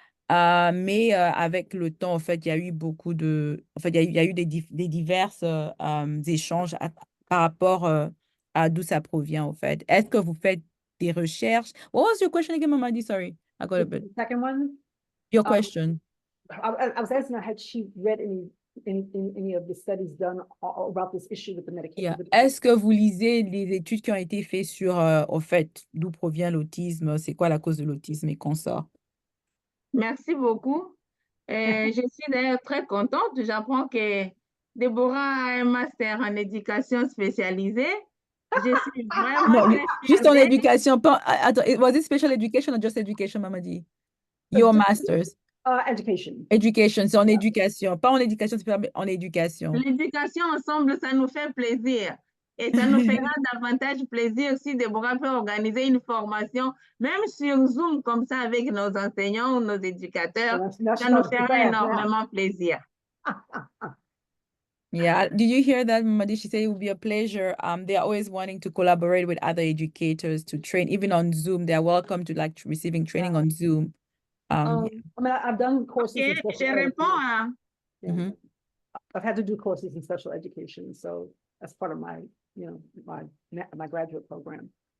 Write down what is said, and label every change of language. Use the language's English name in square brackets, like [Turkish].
[French] Mais avec le temps, en fait, il y a eu beaucoup de, en fait, il y a eu des divers échanges par rapport à d'où ça provient, en fait. Est-ce que vous faites des recherches? [English] What was your question again, Mamadi? Sorry, I got a bit. The second one? Your question. I was asking her, had she read any of the studies done about this issue with the medication? Yeah. [French] Est-ce que vous lisez les études qui ont été faites sur, au fait, d'où provient l'autisme, c'est quoi la cause de l'autisme et consorts? Merci beaucoup. Je suis d'ailleurs très contente. J'apprends que Déborah a un master en éducation spécialisée. Je suis vraiment très juste en fière d'elle. éducation. Attends, [English] was it special education or just education, Mamadi? Your master's. Education. [French] Education, c'est en éducation. Pas en éducation, c'est en éducation. L'éducation ensemble, ça nous fait plaisir. Et ça nous fera davantage plaisir si Déborah peut organiser une formation, même sur Zoom, comme ça, avec nos enseignants ou nos éducateurs. Ça nous fera énormément plaisir. [English] Yeah, did you hear that, Mamadi? She said it would be a pleasure. They are always wanting to collaborate with other educators to train, even on Zoom. They are welcome to like receiving training on Zoom. I mean, I've done courses in Okay, special [French] je réponds à... [English] I've had to do courses in special education, so that's part of my, you know, my graduate program.